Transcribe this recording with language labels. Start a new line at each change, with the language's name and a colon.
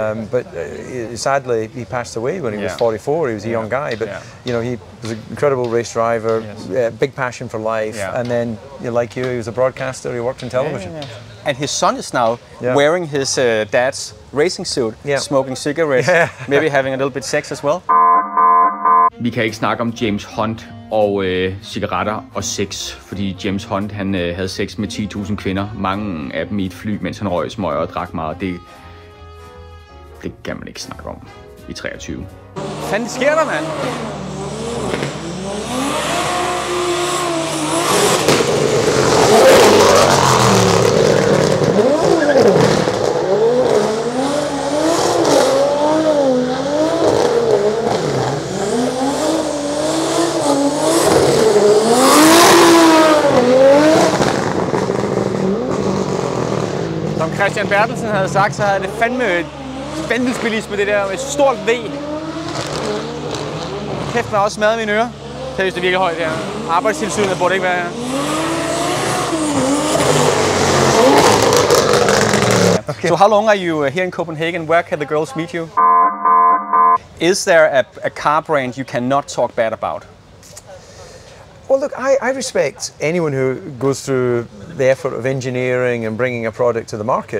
English: But sadly, he passed away when he was 44. He was a young guy, but you know, he was an incredible race driver, big passion for life, and then, like you, he was a broadcaster. He worked in television. And his son is now wearing his dad's racing suit, smoking cigarettes, maybe having a little bit sex as well.
Danish: Vi kan ikke snakke om James Hunt og cigaretter og sex, fordi James Hunt han havde sex med 10.000 kvinder, mange af dem i et fly, mens han røg smøger og drak meget. Det kan man ikke snakke om i 23. Hvad fanden sker der, mand? Som Christian Bertelsen havde sagt, så havde det fandme vanvidsbilisme, det der med stort V. Kæft, man har også smadret mine ører. Seriøst, det er virkelig højt her. Arbejdstilsynet burde ikke være her. Okay.
English: So how long are you here in Copenhagen? Where can the girls meet you? Is there a car brand you cannot talk bad about? Well, look, I respect anyone who goes through the effort of engineering and bringing a product to the market.